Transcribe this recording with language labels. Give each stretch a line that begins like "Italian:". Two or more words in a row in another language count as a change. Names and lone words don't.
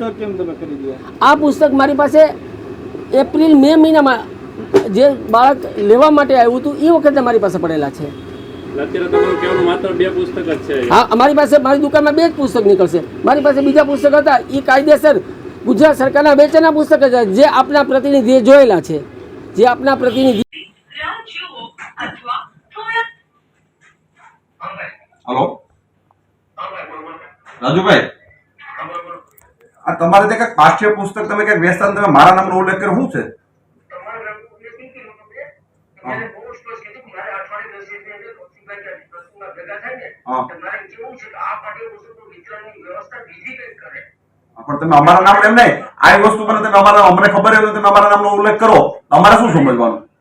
Gujarati: આ પુસ્તક મારી પાસે એપ્રિલ મે મહિનામાં જે બાળક લેવા માટે આવ્યું હતું એ વખતે મારી પાસે પડેલા છે। અત્યારે તમારું કહેવાનું માત્ર 2 પુસ્તક જ છે? હા, અમારી પાસે મારી દુકાનમાં 2 જ પુસ્તક નીકળશે। મારી પાસે બીજા પુસ્તક હતા એ કાયદેસર ગુજરાત સરકારના વેચાણના પુસ્તક હતા, જે આપના પ્રતિનિધિએ જોયેલા છે, જે આપના પ્રતિનિધિ। હેલો રાજૂભાઈ, આ તમારે તે કઈ પાઠ્ય પુસ્તક તમે કઈ વેચતા તમે મારા નામનો ઉલ્લેખ કર્યો શું છે? પણ તમે અમારા નામ એમ નહીં, આ વસ્તુ મને તમે અમારા અમને ખબર હોય તો તમે અમારા નામનો ઉલ્લેખ કરો, અમારે શું સમજવાનું?